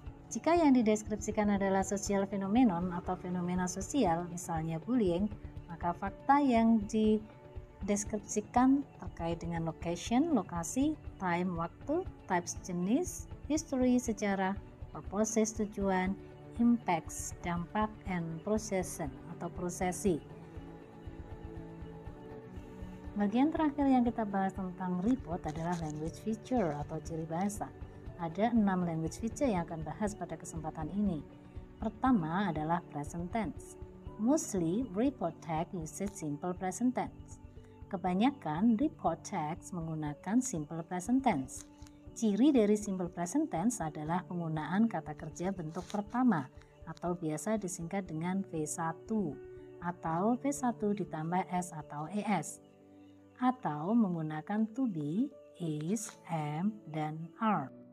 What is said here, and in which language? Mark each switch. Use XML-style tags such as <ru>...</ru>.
<id>Jika yang dideskripsikan adalah social phenomenon atau fenomena sosial, misalnya bullying, maka fakta yang dideskripsikan terkait dengan location, lokasi, time, waktu, types, jenis, history, sejarah, purposes, tujuan, impacts, dampak, and procession atau prosesi. Bagian terakhir yang kita bahas tentang report adalah language feature atau ciri bahasa. Ada 6 language feature yang akan bahas pada kesempatan ini. Pertama adalah present tense.</id> <en>Mostly report text uses simple present tense.</en> <id>Kebanyakan report text menggunakan simple present tense. Ciri dari simple present tense adalah penggunaan kata kerja bentuk pertama atau biasa disingkat dengan V1 atau V1 ditambah S atau ES, atau menggunakan to be, is, am, dan are.</id>